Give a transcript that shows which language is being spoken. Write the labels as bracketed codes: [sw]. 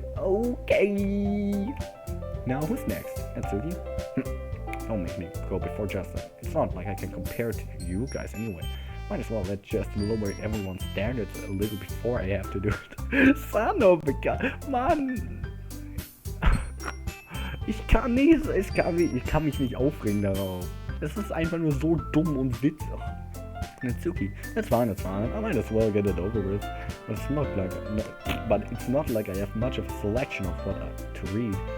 [en] Okay. Now who's next? Natsuki? Don't make me go before Justin. It's not like I can compare to you guys anyway. Might as well let Justin lower everyone's standards a little before I have to do it. Son of a gun. Mann. [de] Ich kann mich nicht aufregen darauf. Es ist einfach nur so dumm und witzig. [en] Natsuki, that's fine. I might as well get it over with. But it's not like I have much of a selection of what to read.